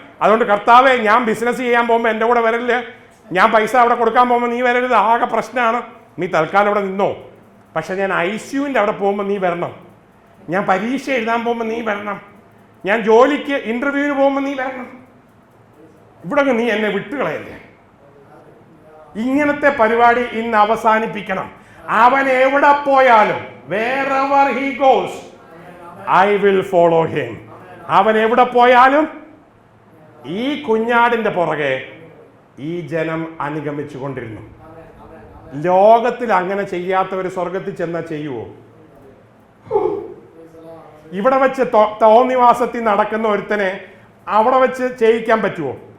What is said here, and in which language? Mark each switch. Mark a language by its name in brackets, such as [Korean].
[Malayalam] അതുകൊണ്ട് കർത്താവെ, ഞാൻ ബിസിനസ് ചെയ്യാൻ പോകുമ്പോൾ എൻ്റെ കൂടെ വരരുത്, ഞാൻ പൈസ അവിടെ കൊടുക്കാൻ പോകുമ്പോൾ നീ വരരുത്, ആകെ പ്രശ്നമാണ്, നീ തൽക്കാലം അവിടെ നിന്നോ. പക്ഷെ ഞാൻ ICUവിൻ്റെ അവിടെ പോകുമ്പോൾ നീ വരണം, ഞാൻ പരീക്ഷ എഴുതാൻ പോകുമ്പോൾ നീ വരണം, ഞാൻ ജോലിക്ക് ഇൻ്റർവ്യൂവിന് പോകുമ്പോൾ നീ വരണം, ഇവിടെ നീ എന്നെ വിട്ടുകളയല്ലേ. ഇങ്ങനത്തെ പരിപാടി ഇന്ന് അവസാനിപ്പിക്കണം. അവൻ എവിടെ പോയാലും, [English] wherever he goes, I will follow him. [Malayalam] അവൻ എവിടെ പോയാലും ഈ കുഞ്ഞാടിന്റെ പുറകെ ഈ ജനം അനുഗമിച്ചു കൊണ്ടിരുന്നു. ലോകത്തിൽ അങ്ങനെ ചെയ്യാത്തവർ സ്വർഗത്തിൽ ചെന്നാൽ ചെയ്യുവോ? ഇവിടെ വെച്ച് തോന്നിവാസത്തിൽ നടക്കുന്ന ഒരുത്തനെ അവിടെ വെച്ച് ചെയ്യിക്കാൻ പറ്റുമോ?